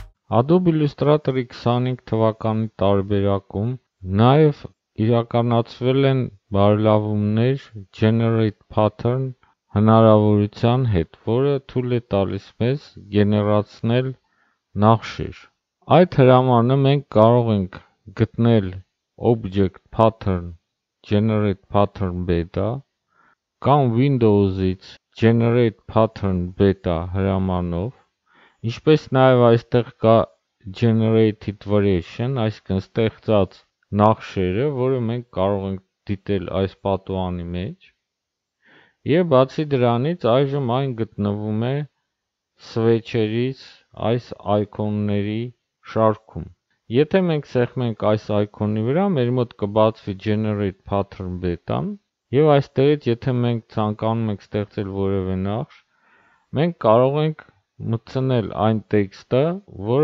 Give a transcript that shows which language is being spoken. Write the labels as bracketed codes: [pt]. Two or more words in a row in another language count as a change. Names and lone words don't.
[hy] Adobe Illustrator-ի 25 թվականի տարբերակում նաև իրականացվել են բարելավումներ [en] Generate Pattern [hy] հնարավորության հետ, որը թույլ է տալիս մեզ գեներացնել նախշեր։ Այդ հրամանը մենք կարող ենք գտնել [en] Object Pattern Generate Pattern Beta [hy] կամ Windows-ից [en] Generate Pattern Beta [hy] հրամանով, ինչպես նաև այստեղ կա [en] Generated Variation, [hy] այսինքն ստեղծած նախշերը, որը մենք կարող ենք դիտել այս պատուհանի մեջ, եւ բացի դրանից այժմ այն գտնվում է switch-երից այս այկոնների շարքում։ Եթե մենք սեղմենք այս այկոնի վրա, մեր մոտ կբացվի [en] Generate Pattern Beta- [hy] ն, եւ այստեղից եթե մենք ցանկանում ենք ստեղծել որևէ նախշ, մենք կարող ենք մտցնել այն տեքստը, որը